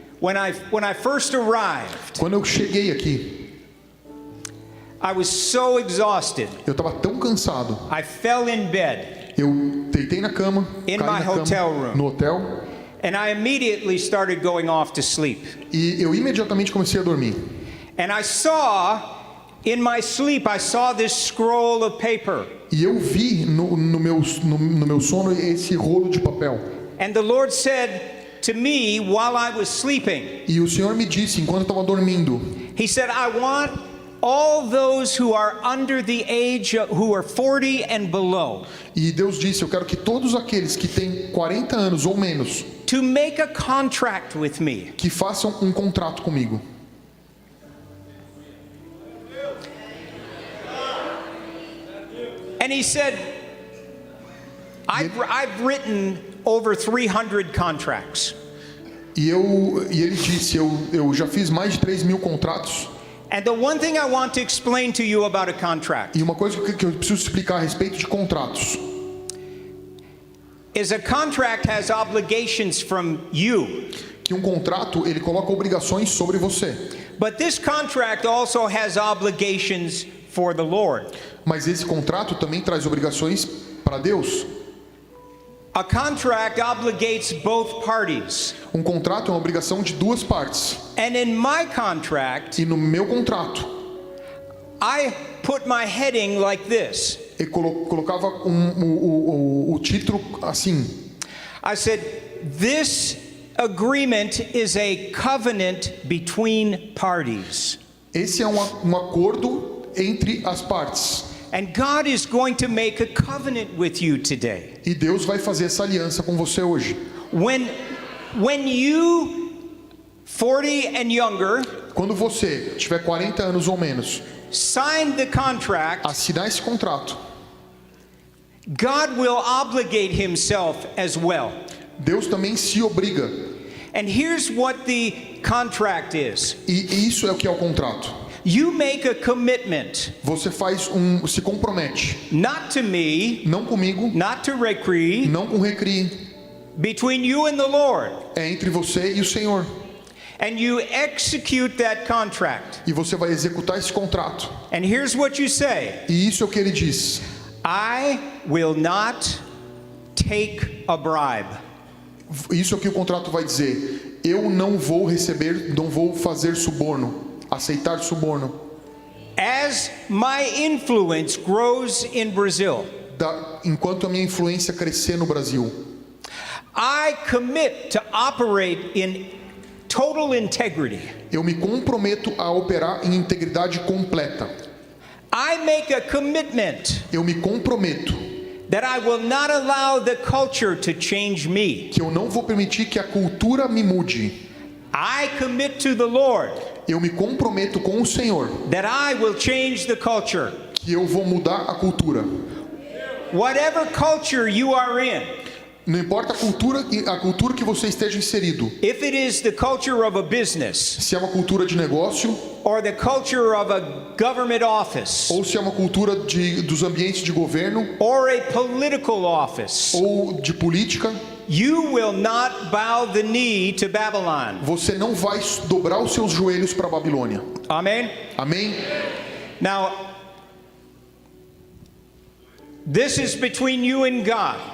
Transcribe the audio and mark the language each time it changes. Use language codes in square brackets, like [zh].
[en] When I first arrived, [pt] Quando eu cheguei aqui, [en] I was so exhausted. [pt] eu estava tão cansado. [en] I fell in bed, [pt] Eu deitei na cama, [en] In [pt] caí [en] my [pt] na cama, [en] hotel room. [pt] no hotel, [en] and I immediately started going off to sleep. [pt] e eu imediatamente comecei a dormir. [en] And I saw, in my sleep, I saw this scroll of paper. [pt] E eu vi no meu sono esse rolo de papel. [en] And the Lord said to me while I was sleeping, [pt] E o Senhor me disse enquanto eu estava dormindo: [en] He said, I want all those who are under the age, who are 40 and below, [pt] E Deus disse: eu quero que todos aqueles que têm 40 anos ou menos [en] to make a contract with me. [pt] que façam contrato comigo. [en] And he said, I've written over 300 contracts. [pt] E ele disse: eu já fiz mais de 3.000 contratos. [en] And the one thing I want to explain to you about a contract [pt] E uma coisa que eu preciso explicar a respeito de contratos [en] is a contract has obligations from you. [pt] que contrato ele coloca obrigações sobre você. [en] But this contract also has obligations for the Lord. [pt] Mas esse contrato também traz obrigações para Deus. [en] A contract obligates both parties. [pt] Contrato é uma obrigação de duas partes. [en] And in my contract, [pt] E no meu contrato, [en] I put my heading like this. [pt] eu colocava o título assim. [en] I said, this agreement is a covenant between parties. [pt] Esse é um acordo entre as partes. [en] And God is going to make a covenant with you today. [pt] E Deus vai fazer essa aliança com você hoje. [en] When you 40 and younger, [pt] Quando você tiver 40 anos ou menos, [en] sign the contract, [pt] assinar esse contrato, [en] God will obligate himself as well. [pt] Deus também se obriga. [en] And here's what the contract is. [pt] E isso é o que é o contrato. [en] You make a commitment, [pt] Você se compromete, [en] not to me, [pt] não comigo, [en] not to Recre, [pt] não com Recri, [en] between you and the Lord. [pt] é entre você e o Senhor. [en] And you execute that contract. [pt] E você vai executar esse contrato. [en] And here's what you say. [pt] E isso é o que ele diz. [en] I will not take a bribe. [pt] Isso é o que o contrato vai dizer. Eu não vou receber, não vou fazer suborno, aceitar suborno. [en] As my influence grows in Brazil, [pt] Enquanto a minha influência crescer no Brasil, [en] I commit to operate in total integrity. [pt] eu me comprometo a operar em integridade completa. [en] I make a commitment [pt] Eu me comprometo [en] that I will not allow the culture to change me. [pt] que eu não vou permitir que a cultura me mude. [en] I commit to the Lord [pt] Eu me comprometo com o Senhor [en] that I will change the culture. [pt] que eu vou mudar a cultura. [en] Whatever culture you are in, [pt] Não importa a cultura que você esteja inserido. [en] if it is the culture of a business [pt] Se é uma cultura de negócio [en] or the culture of a government office [pt] ou se é uma cultura dos ambientes de governo [en] or a political office, [pt] ou de política, [en] you will not bow the knee to Babylon. [pt] você não vai dobrar os seus joelhos para a Babilônia. [en] Amen? [pt] Amém? [en] Now, this is between you and God.